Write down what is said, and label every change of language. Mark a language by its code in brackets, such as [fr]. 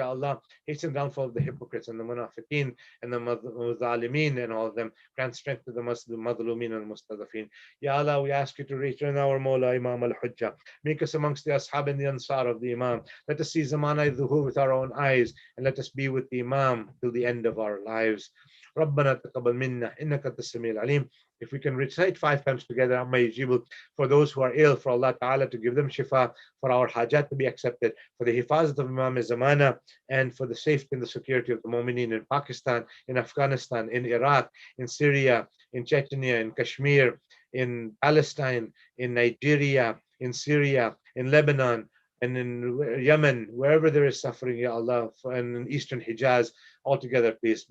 [en] Ya Allah, hasten downfall of the hypocrites and the munafiqeen and the muzalimin and all of them. Grant strength to the madlumin and mustadafin. Ya Allah, we ask you to return our Mawla Imam al-Hujjah. Make us amongst the ashab and the ansar of the Imam. Let us see zamana dhuhur with our own eyes, and let us be with the Imam till the end of our lives. [ar] ربنا تقبل منا إنك أنت السميع العليم. [en] If we can recite 5 times together, for those who are ill, for Allah Ta'ala to give them shifa, for our hajat to be accepted, for the hifazat of Imam Zamana, and for the safety and the security of the mu'mineen in Pakistan, in Afghanistan, in Iraq, in Syria, in Chechnya, in Kashmir, in Palestine, in Nigeria, in Syria, in Lebanon, and in Yemen, wherever there is suffering, Ya Allah, and in Eastern Hijaz, all together, please.